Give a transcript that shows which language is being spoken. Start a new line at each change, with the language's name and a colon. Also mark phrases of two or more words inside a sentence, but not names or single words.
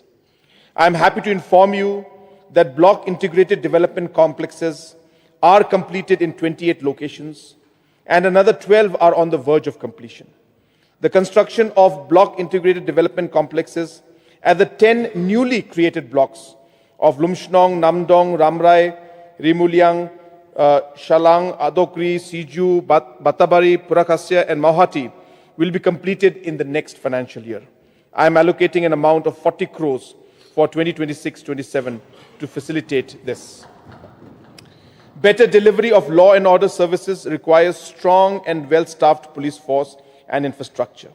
English: I am happy to inform you that block integrated development complexes are completed in 28 locations and another 12 are on the verge of completion. The construction of block integrated development complexes at the 10 newly created blocks of Lumshnong, Namdong, Ramrai, Rimuliang, Shalang, Adokri, Siju, Batabari, Purakasya and Mauhati will be completed in the next financial year. I am allocating an amount of 40 crores for 2026-27 to facilitate this. Better delivery of law and order services requires strong and well-staffed police force and infrastructure.